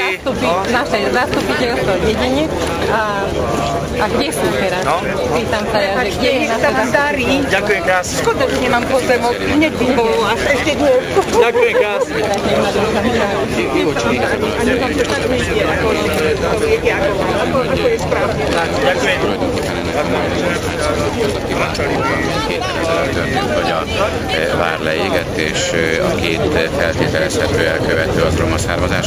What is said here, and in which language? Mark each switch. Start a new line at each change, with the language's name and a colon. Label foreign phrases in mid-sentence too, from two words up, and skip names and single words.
Slovak: Naše zastupiteľstvo v dedine a kde sú teraz? No. Pýtam sa ja, že kde je naše zastupiteľstvo? Ďakujem krásne. Skutočne mám pozemok, hneď by bolo a ešte nie. Ďakujem krásne. Ďakujem.
Hungarian: Hogy a vár leégett, és a két feltételezhető elkövető az roma származású?